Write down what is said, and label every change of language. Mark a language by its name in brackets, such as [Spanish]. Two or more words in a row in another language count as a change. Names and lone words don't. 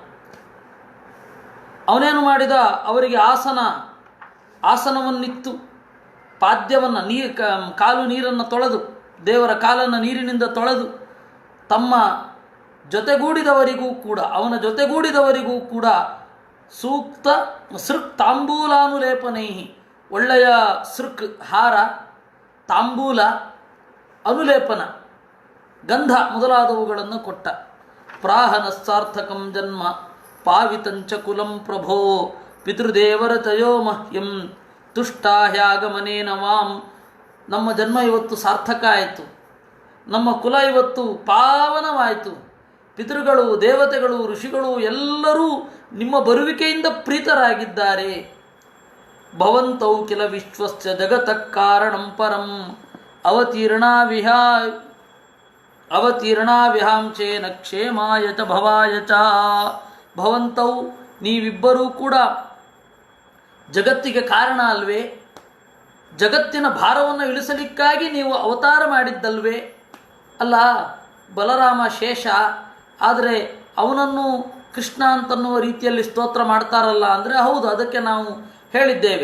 [Kannada] ಅವನೇನು ಮಾಡಿದ, ಅವರಿಗೆ ಆಸನವನ್ನಿತ್ತು, ಪಾದ್ಯವನ್ನು ಕಾಲು ನೀರನ್ನು ತೊಳೆದು, ದೇವರ ಕಾಲನ್ನು ನೀರಿನಿಂದ ತೊಳೆದು, ತಮ್ಮ ಜೊತೆಗೂಡಿದವರಿಗೂ ಕೂಡ, ಅವನ ಜೊತೆಗೂಡಿದವರಿಗೂ ಕೂಡ [Sanskrit] ಸೂಕ್ತ ಸೃಕ್ ತಾಂಬೂಲಾನುಲೇಪನೈ, [Kannada] ಒಳ್ಳೆಯ ಸೃಕ್ ಹಾರ, ತಾಂಬೂಲ, ಅನುಲೇಪನ, ಗಂಧ ಮೊದಲಾದವುಗಳನ್ನು ಕೊಟ್ಟ. [Sanskrit] ಪ್ರಾಹನಸ್ಸಾರ್ಥಕಂ ಜನ್ಮ ಪಾವಿತಂಚ ಕುಲಂ ಪ್ರಭೋ ಪಿತೃದೇವರ ತಯೋ ಮಹ್ಯಂ ತುಷ್ಟಾಹ್ಯಾಗಮನೇನ ವಾಂ. [Kannada] ನಮ್ಮ ಜನ್ಮ ಇವತ್ತು ಸಾರ್ಥಕ ಆಯಿತು, ನಮ್ಮ ಕುಲ ಇವತ್ತು ಪಾವನವಾಯಿತು. ಪಿತೃಗಳು, ದೇವತೆಗಳು, ಋಷಿಗಳು ಎಲ್ಲರೂ ನಿಮ್ಮ ಬರುವಿಕೆಯಿಂದ ಪ್ರೀತರಾಗಿದ್ದಾರೆ. [Sanskrit] ಭವಂತೌ ಕಿಲ ವಿಶ್ವಸ್ಯ ಜಗತಃ ಕಾರಣಂ ಪರಂ ಅವತೀರ್ಣಾ ಅವತೀರ್ಣಾ ವಿಹಾಂಚೇನ ಕ್ಷೇಮಾಯ ಚ ಭವಾಯ ಚ. [Kannada] ಭವಂತೌ ನೀವಿಬ್ಬರೂ ಕೂಡ ಜಗತ್ತಿಗೆ ಕಾರಣ ಅಲ್ವೇ? ಜಗತ್ತಿನ ಭಾರವನ್ನು ಇಳಿಸಲಿಕ್ಕಾಗಿ ನೀವು ಅವತಾರ ಮಾಡಿದ್ದಲ್ವೇ? ಅಲ್ಲ, ಬಲರಾಮ ಶೇಷ, ಆದರೆ ಅವನನ್ನು ಕೃಷ್ಣ ಅಂತನ್ನುವ ರೀತಿಯಲ್ಲಿ ಸ್ತೋತ್ರ ಮಾಡ್ತಾರಲ್ಲ ಅಂದರೆ ಹೌದು, ಅದಕ್ಕೆ ನಾವು ಹೇಳಿದ್ದೇವೆ.